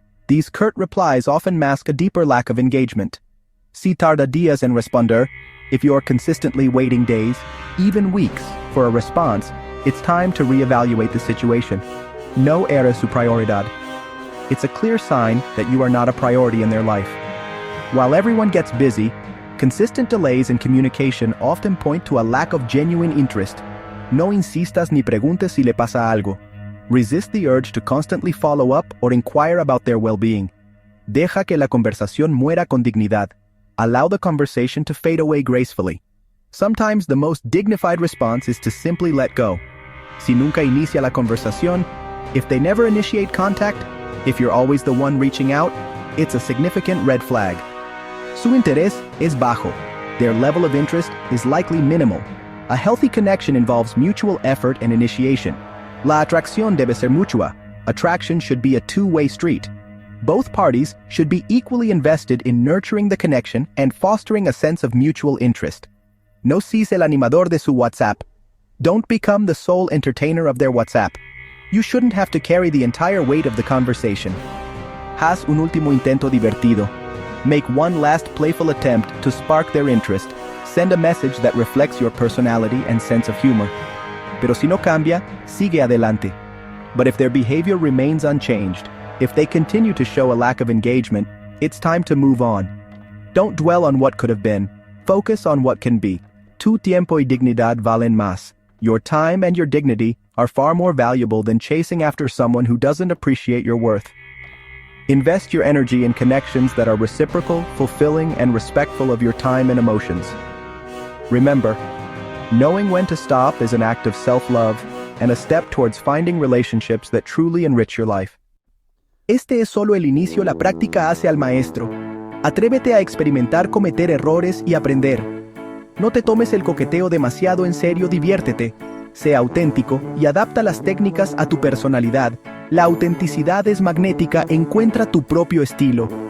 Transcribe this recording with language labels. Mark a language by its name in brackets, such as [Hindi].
[English] These curt replies often mask a deeper lack of engagement. [Spanish] Si tarda días en responder, [English] if you're consistently waiting days, even weeks, for a response, it's time to reevaluate the situation. [Spanish] No eres su prioridad. [English] It's a clear sign that you are not a priority in their life. While everyone gets busy, consistent delays in communication often point to a lack of genuine interest. [Spanish] No insistas ni preguntes si le pasa algo. [English] Resist the urge to constantly follow up or inquire about their well-being. [Spanish] Deja que la conversación muera con dignidad. [English] Allow the conversation to fade away gracefully. Sometimes the most dignified response is to simply let go. [Spanish] Si nunca inicia la conversación, [English] if they never initiate contact, if you're always the one reaching out, it's a significant red flag. [Spanish] Su interés es bajo. [English] Their level of interest is likely minimal. A healthy connection involves mutual effort and initiation. [Spanish] La atracción debe ser mutua. [English] Attraction should be a two-way street. Both parties should be equally invested in nurturing the connection and fostering a sense of mutual interest. [Spanish] No seas el animador de su WhatsApp. [English] Don't become the sole entertainer of their WhatsApp. You shouldn't have to carry the entire weight of the conversation. [Spanish] Haz un último intento divertido. [English] Make one last playful attempt to spark their interest. Send a message that reflects your personality and sense of humor. [Spanish] Pero si no cambia, sigue adelante. [English] But if their behavior remains unchanged, if they continue to show a lack of engagement, it's time to move on. Don't dwell on what could have been. Focus on what can be. [Spanish] Tu tiempo y dignidad valen más. [English] Your time and your dignity are far more valuable than chasing after someone who doesn't appreciate your worth. Invest your energy in connections that are reciprocal, fulfilling, and respectful of your time and emotions. Remember, knowing when to stop is an act of self-love and a step towards finding relationships that truly enrich your life. [Spanish] Este es solo el inicio, la práctica hace al maestro. Atrévete a experimentar, cometer errores y aprender. No te tomes el coqueteo demasiado en serio, diviértete. Sé auténtico y adapta las técnicas a tu personalidad. La autenticidad es magnética, encuentra tu propio estilo.